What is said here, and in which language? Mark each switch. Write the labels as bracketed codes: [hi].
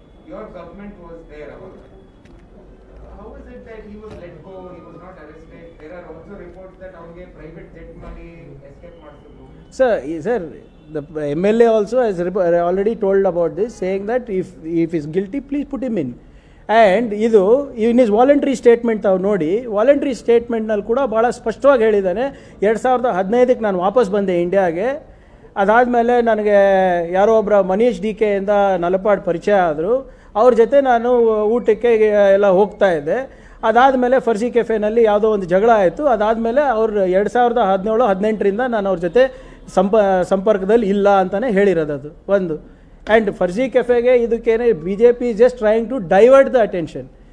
[en] Your government was there. How is it that he was let go? He was not arrested. There are also reports that [kn] ಅವನಿಗೆ [en] private jet money escape [kn] ಮಾಡಿಸಿದ್ರು. [en] Sir, the MLA also has already told about this, saying that if he is guilty, please put him in. [kn] And ಇದು ಇನ್ is voluntary statement ತಾವು ನೋಡಿ, voluntary ಸ್ಟೇಟ್ಮೆಂಟ್ನಲ್ಲಿ ಕೂಡ ಭಾಳ ಸ್ಪಷ್ಟವಾಗಿ ಹೇಳಿದ್ದಾನೆ. 2015 ನಾನು ವಾಪಸ್ ಬಂದೆ ಇಂಡಿಯಾಗೆ. ಅದಾದಮೇಲೆ ನನಗೆ ಯಾರೋ ಒಬ್ಬರ ಮನೀಶ್ DK ಇಂದ ನಲಪಾಡ್ ಪರಿಚಯ ಆದರು. ಅವ್ರ ಜೊತೆ ನಾನು ಊಟಕ್ಕೆ ಎಲ್ಲ ಹೋಗ್ತಾ ಇದ್ದೆ. ಅದಾದಮೇಲೆ ಫರ್ಜಿ ಕೆಫೆನಲ್ಲಿ ಯಾವುದೋ ಒಂದು ಜಗಳ ಆಯಿತು. ಅದಾದಮೇಲೆ ಅವ್ರು 2017-18ರಿಂದ ನಾನು ಅವ್ರ ಜೊತೆ ಸಂಪರ್ಕದಲ್ಲಿ ಇಲ್ಲ ಅಂತಲೇ ಹೇಳಿರೋದು ಅದು ಒಂದು. [en] and ಫರ್ಜಿ ಕೆಫೆಗೆ [kn] ಇದಕ್ಕೇನೆ [en] BJP is just trying to divert the attention.